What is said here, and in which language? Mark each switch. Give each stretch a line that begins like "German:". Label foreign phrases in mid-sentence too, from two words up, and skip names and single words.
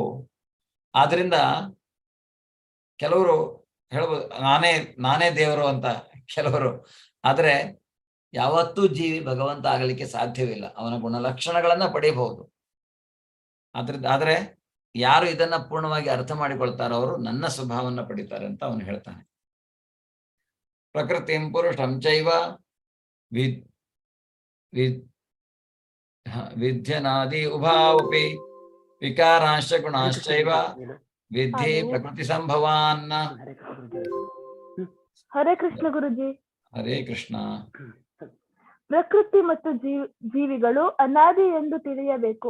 Kannada: ಆದ್ರಿಂದ ಕೆಲವರು ಹೇಳ್ಬೋದು ನಾನೇ ದೇವರು ಅಂತ ಕೆಲವರು. ಆದ್ರೆ ಯಾವತ್ತೂ ಜೀವಿ ಭಗವಂತ ಆಗಲಿಕ್ಕೆ ಸಾಧ್ಯವಿಲ್ಲ. ಅವನ ಗುಣಲಕ್ಷಣಗಳನ್ನ ಪಡೆಯಬಹುದು. ಆದ್ರೆ ಯಾರು ಇದನ್ನ ಪೂರ್ಣವಾಗಿ ಅರ್ಥ ಮಾಡಿಕೊಳ್ತಾರೋ ಅವರು ನನ್ನ ಸ್ವಭಾವವನ್ನು ಪಡಿತಾರೆ ಅಂತ ಅವನು ಹೇಳ್ತಾನೆ.
Sanskrit: ಪ್ರಕೃತಿಂ ಪುರುಷಂ ಚೈವ ವಿದ್ಯನಾದಿ ಉಭಾವಪಿ ವಿಕಾರಾಂಶ ಗುಣಾಶ್ಚೈವ ವಿದ್ಯೆ ಪ್ರಕೃತಿ ಸಂಭವಾನ್.
Kannada: ಹರೇ ಕೃಷ್ಣ ಗುರುಜಿ. ಹರೇ ಕೃಷ್ಣ. ಪ್ರಕೃತಿ ಮತ್ತು ಜೀವಿಗಳು ಅನಾದಿ ಎಂದು ತಿಳಿಯಬೇಕು.